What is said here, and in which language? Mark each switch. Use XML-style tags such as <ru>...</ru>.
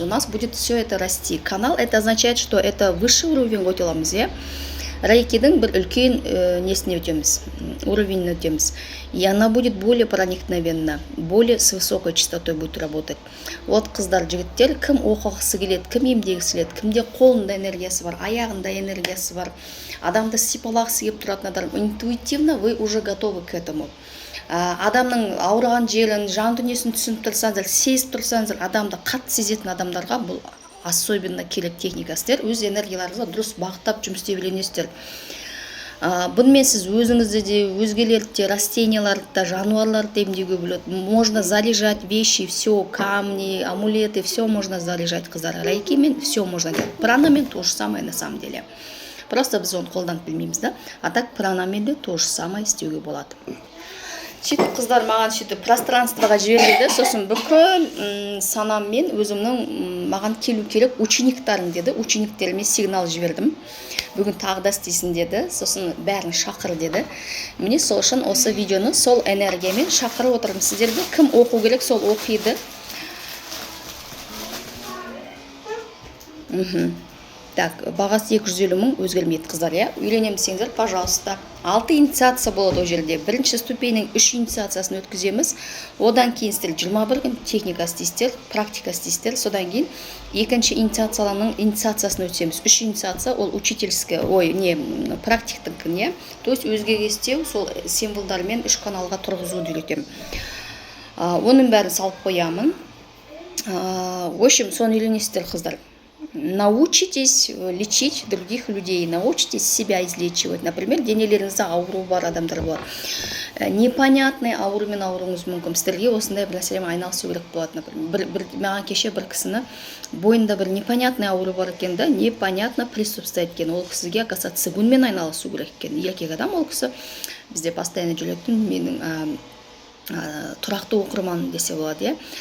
<ru>У нас будет все это расти. Канал это означает, что это высший уровень</ru> <kk>өтеламыз, рейкидің бір үлкен несіне өтеміз, уровень өтеміз.</kk> <ru>И она будет более проникновенна, более с высокой частотой будет работать.</ru> <kk>Вот қыздар, жігіттер, кім оқығысы келеді, кім емдегісі келеді, кімде қолында энергиясы бар, аяғында энергиясы бар, адамды сипалағысы келіп тұратын адам,</kk> <ru>интуитивно вы уже готовы к этому.</ru> <kk>Адамның ауырған жерін, жан дүниесін түсініп тұрсаңыздар, сезіп тұрсаңыздар, адамды қатты сезетін адамдарға бұл особенно керек техникасыздар, өз энергияларыңызға дұрыс бағыттап жұмыс істей білесіздер. Бұнымен сіз өзіңізді де, өзгелерді де, растенияларды да, жануарларды емдеуге болады.</kk> <ru>Можно заряжать вещи, все, камни, амулеты, все можно заряжать, қыздар. Рейкимен все можно делать. Пранамен то же самое на самом деле.</ru> <kk>Просто біз оны қолданып білмейміз, да?</kk> <ru>А так пранамен де то же самое</ru> <kk>істеуге болады. Сөйтіп қыздар маған сөйтіп пространствоға жіберді, сосын бүкіл санаммен өзімнің маған келу керек учениктарым деді, учениктеріме сигнал жібердім. Бүгін тағы да істейсің деді, сосын бәрін шақыр деді. Міне сол үшін осы видеоны сол энергиямен шақырып отырмын сіздерді. Кім оқу керек, сол оқиды. Так, бағасы 250 мың өзгермейді қыздар, Үйренемсеңіздер, пожалуйста. 6 инициация болады ол жерде. Бірінші ступенің 3 инициациясын өткіземіз. Одан кейін сіздер 21 күн техника істейсіздер, практика істейсіздер. Содан кейін екінші инициацияларының инициациясын өтсеміз. 3 инициация ол учительский, практиктік,</kk> <ru>То есть</ru> <kk>өзгеге істеу, сол символдармен 3 каналға тұрғызуды үйретемін. Оның бәрін салып қоямын.</kk> <ru>В общем,</ru> <kk>соны үйренесіздер, қыздар.</kk> <ru>Научитесь лечить других людей, научитесь себя излечивать. Например,</ru> <kk>денелеріңізде ауру бар адамдар бар. непонятный аурумен ауруыңыз мүмкін. Сіздерге осындай бір нәрсемен айналысу керек болады. Например, маған кеше бір кісіні бойында бір непонятный ауру бар екен да,</kk> <ru>непонятно приступ</ru> <kk>ұстайды екен. Ол кісіге оказывается цигунмен айналысу керек екен. Еркек адам ол кісі бізде постоянно жүретін менің тұрақты оқырман десе болады, иә.</kk>